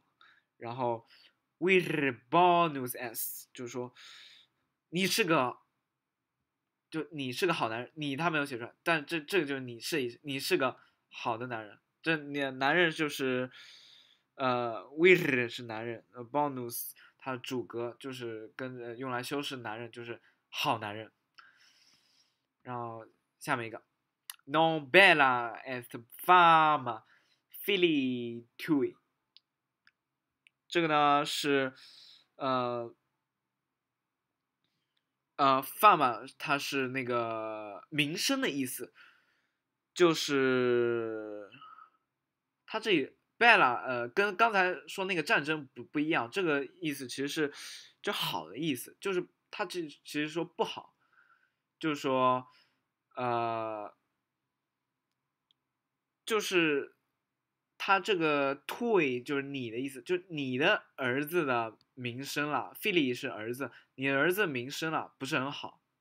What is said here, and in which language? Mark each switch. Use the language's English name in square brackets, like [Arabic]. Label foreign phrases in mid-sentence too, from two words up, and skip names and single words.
[Chinese] 然后 [Latin] vir bonus est， [Chinese] 就是说你是个好男人，他没有写出来，但这个就是你是个好的男人。这男人就是vir 是男人bonus 它的主格就是跟用来修饰男人，就是好男人。然后下面一个 [Latin] non bella est fama filii tui， [Chinese] 这个呢是fama 它是那个名声的意思，就是它这里 bella 跟刚才说那个战争不一样，这个意思其实是就好的意思，就是它其实说不好，就是说就是他这个 toy 就是你的意思，就你的儿子的名声了 ，Philly 是儿子，你的儿子名声了不是很好。